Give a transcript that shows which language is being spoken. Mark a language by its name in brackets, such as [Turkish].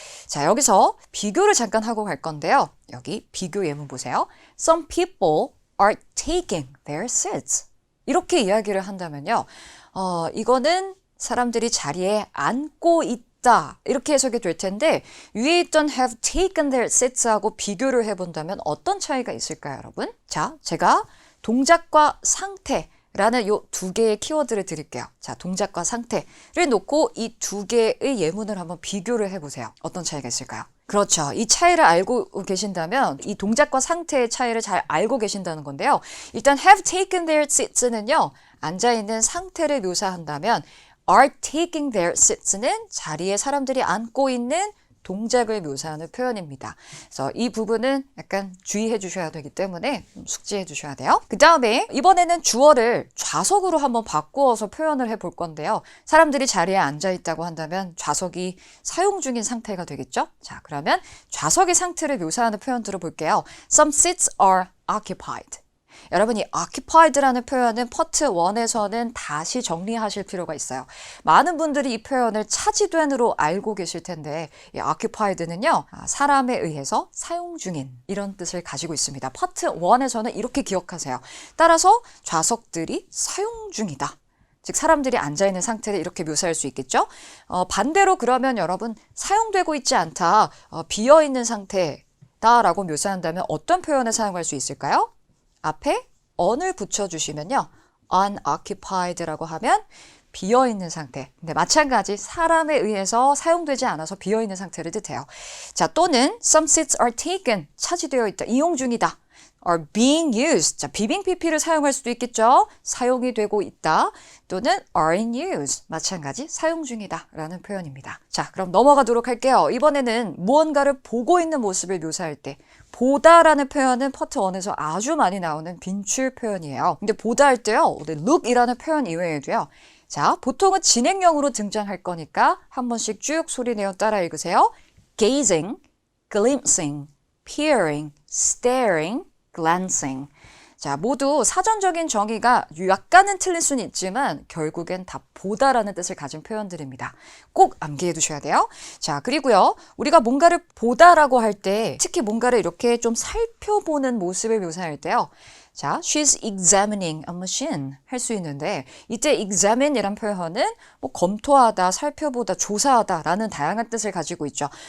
[Korean] 자, 여기서 비교를 잠깐 하고 갈 건데요. 여기 비교 예문 보세요. [English] Some people are taking their seats. [Korean] 이렇게 이야기를 한다면요. 이거는 사람들이 자리에 앉고 있다. 이렇게 해석이 될 텐데, 위에 있던 [English] have taken their seats [Korean] 하고 비교를 해본다면 어떤 차이가 있을까요, 여러분? 자, 제가 동작과 상태라는 이 두 개의 키워드를 드릴게요. 자, 동작과 상태를 놓고 이 두 개의 예문을 한번 비교를 해보세요. 어떤 차이가 있을까요? 그렇죠. 이 차이를 알고 계신다면 이 동작과 상태의 차이를 잘 알고 계신다는 건데요. 일단 [English] have taken their seats [Korean] 는요. 앉아있는 상태를 묘사한다면 [English] are taking their seats [Korean] 는 자리에 사람들이 앉고 있는 동작을 묘사하는 표현입니다. 그래서 이 부분은 약간 주의해 주셔야 되기 때문에 숙지해 주셔야 돼요. 그 다음에 이번에는 주어를 좌석으로 한번 바꾸어서 표현을 해볼 건데요. 사람들이 자리에 앉아 있다고 한다면 좌석이 사용 중인 상태가 되겠죠? 자, 그러면 좌석의 상태를 묘사하는 표현 들어볼게요. [English] Some seats are occupied. [Korean] 여러분이 occupied라는 표현은 파트 1에서는 다시 정리하실 필요가 있어요. 많은 분들이 이 표현을 차지된으로 알고 계실 텐데, 이 occupied는요, 사람에 의해서 사용 중인 이런 뜻을 가지고 있습니다. 파트 1에서는 이렇게 기억하세요. 따라서 좌석들이 사용 중이다. 즉 사람들이 앉아있는 상태를 이렇게 묘사할 수 있겠죠. 반대로 그러면 여러분 사용되고 있지 않다, 비어있는 상태다라고 묘사한다면 어떤 표현을 사용할 수 있을까요? 앞에 on을 붙여주시면요. unoccupied라고 하면 비어있는 상태. 근데 마찬가지 사람에 의해서 사용되지 않아서 비어있는 상태를 뜻해요. 자, 또는 [English] some seats are taken. [Korean] 차지되어 있다. 이용 중이다. [English] are being used. [Korean] 자, 비빙 PP를 사용할 수도 있겠죠. 사용이 되고 있다. 또는 [English] are in use. [Korean] 마찬가지 사용 중이다 라는 표현입니다. 자, 그럼 넘어가도록 할게요. 이번에는 무언가를 보고 있는 모습을 묘사할 때 보다라는 표현은 파트 1에서 아주 많이 나오는 빈출 표현이에요. 근데 보다 할 때요. look이라는 표현 이외에도요. 자, 보통은 진행형으로 등장할 거니까 한 번씩 쭉 소리내어 따라 읽으세요. [English] gazing, glimpsing, peering, staring, glancing. [Korean] 자, 모두 사전적인 정의가 약간은 틀릴 수는 있지만 결국엔 다 보다라는 뜻을 가진 표현들입니다. 꼭 암기해 두셔야 돼요. 자, 그리고요. 우리가 뭔가를 보다라고 할 때 특히 뭔가를 이렇게 좀 살펴보는 모습을 묘사할 때요. 자, [English] she's examining a machine [Korean] 할 수 있는데 이때 examine 이란 표현은 뭐 검토하다, 살펴보다, 조사하다 라는 다양한 뜻을 가지고 있죠.